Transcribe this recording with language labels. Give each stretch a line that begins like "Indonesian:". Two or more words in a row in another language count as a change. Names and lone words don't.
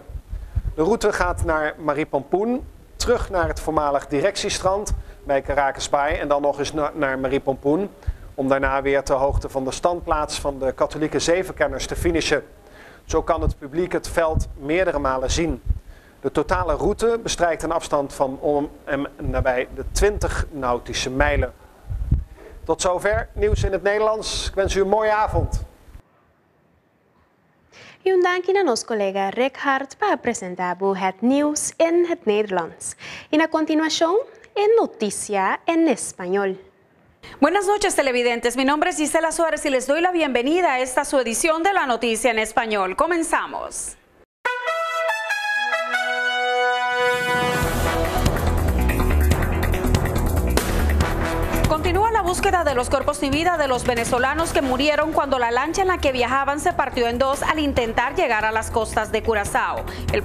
Dutch: De route gaat naar Maripampoen, terug naar het voormalig directiestrand bij Caracas Bay en dan nog eens naar Maripampoen, om daarna weer ter hoogte van de standplaats van de katholieke zevenkenners te finishen. Zo kan het publiek het veld meerdere malen zien. De totale route bestrijkt een afstand van om en nabij de 20 nautische mijlen. Tot zover nieuws in het Nederlands. Ik wens u een mooie avond.
Spanish: Y un
Dutch: dank aan ons collega Rekhard
Spanish: para presentar
Dutch: het nieuws in het Nederlands.
Spanish: Y a continuación, en Noticia en Español. Buenas noches televidentes, mi nombre es Gisela Suárez y les doy la bienvenida a esta su edición de la Noticia en Español. Comenzamos. Continúa la búsqueda de los cuerpos sin vida de los venezolanos que murieron cuando la lancha en la que viajaban se partió en 2 al intentar llegar a las costas de Curazao.